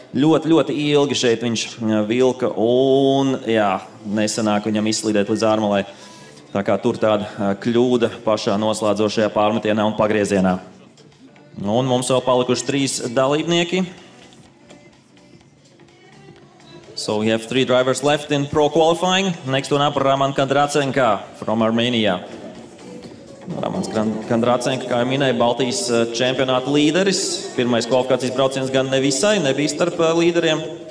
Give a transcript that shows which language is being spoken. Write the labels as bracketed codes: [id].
[lv] Ļoti ilgi šeit viņš vilka un, jā, nesanāk viņam izslīdēt līdz ārmalai. Tā kā tur tāda kļūda pašā noslēdzošajā pārmetienā un pagriezienā. Un mums vēl palikuši 3 dalībnieki. [en] So we have 3 drivers left in pro qualifying. Next one up, Roman Kondracenko from Armenia. [lv] Ramans Kondracenko, kā jau minēja, Baltijas čempionāta līderis. Pirmais kvalifikācijas brauciens gan nevisai, nebija starp līderiem.